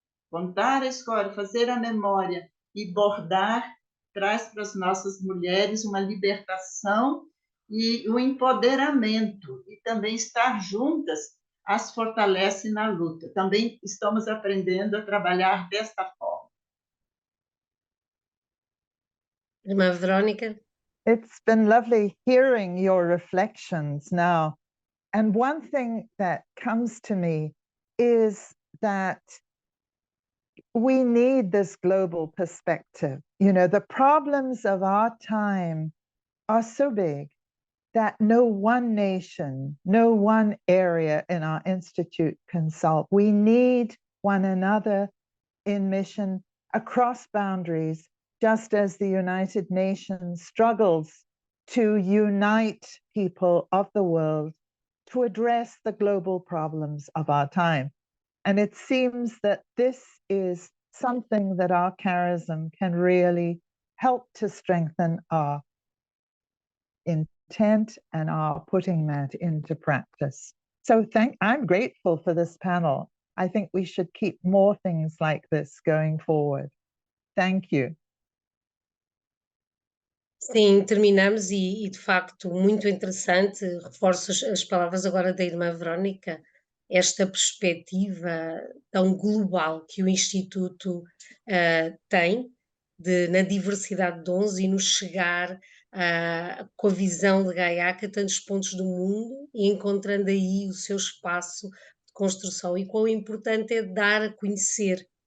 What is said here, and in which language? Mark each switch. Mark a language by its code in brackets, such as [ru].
[pt] Contar a história, fazer a memória e bordar traz para as nossas mulheres uma libertação e um empoderamento, e também estar juntas as fortalece na luta. Também estamos aprendendo a trabalhar desta forma. Irmã Verónica? [en] It's been lovely hearing your reflections now. And one thing that comes to me is that we need this global perspective. You know, the problems of our time are so big that no one nation, no one area in our institute can solve. We need one another in mission across boundaries, just as the United Nations struggles to unite people of the world to address the global problems of our time. And it seems that this is something that our charism can really help to strengthen our intent and our putting that into practice. So I'm grateful for this panel. I think we should keep more things like this going forward. Thank you. [pt] Sim, terminamos e de facto muito interessante, reforço as palavras agora da irmã Verónica, esta perspectiva tão global que o Instituto tem na diversidade de dons e no chegar com a visão de Gaiaca a tantos pontos do mundo e encontrando aí o seu espaço de construção, e quão importante é dar a conhecer